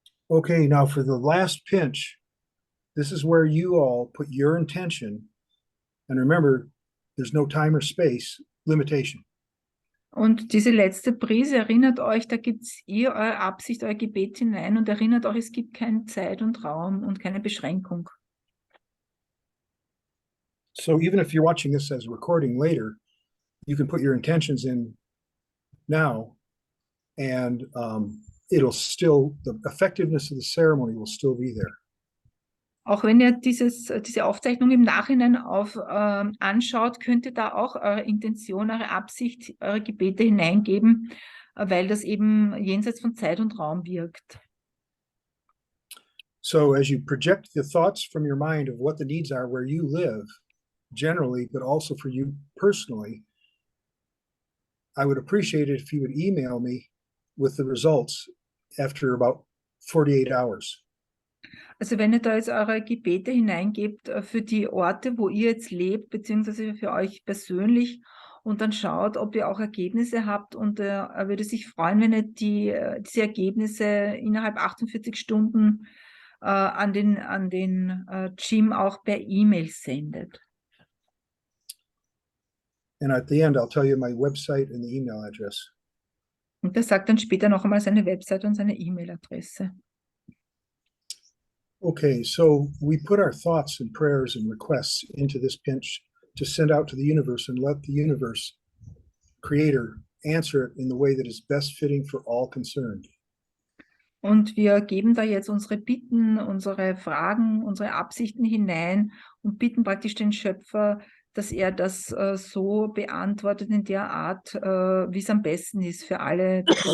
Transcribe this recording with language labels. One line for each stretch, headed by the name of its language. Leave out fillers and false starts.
English: Okay, now for the last pinch, this is where you all put your intention. And remember, there's no time or space limitation.
German: Und diese letzte Prise, erinnert euch, da gibt ihr eure Absicht, euer Gebet hinein und erinnert euch, es gibt keine Zeit und Raum und keine Beschränkung.
English: So even if you're watching this as a recording later, you can put your intentions in now and it'll still, the effectiveness of the ceremony will still be there.
German: Auch wenn ihr diese Aufzeichnung im Nachhinein anschaut, könnt ihr da auch eure Intention, eure Absicht, eure Gebete hineingeben. weil das eben jenseits von Zeit und Raum wirkt.
English: So as you project the thoughts from your mind of what the needs are where you live, generally, but also for you personally, I would appreciate it if you would email me with the results after about 48 hours.
German: Also wenn ihr da jetzt eure Gebete hineingebt für die Orte, wo ihr jetzt lebt, beziehungsweise für euch persönlich und dann schaut, ob ihr auch Ergebnisse habt und er würde sich freuen, wenn ihr diese Ergebnisse innerhalb 48 Stunden an den Jim auch per E-Mail sendet.
English: And at the end, I'll tell you my website and the email address.
German: Und er sagt dann später noch einmal seine Website und seine E-Mail-Adresse.
English: Okay, so we put our thoughts and prayers and requests into this pinch to send out to the universe and let the universe creator answer it in the way that is best fitting for all concerned.
German: Und wir geben da jetzt unsere Bitten, unsere Fragen, unsere Absichten hinein und bitten praktisch den Schöpfer, dass er das so beantwortet in der Art, wie es am besten ist für alle.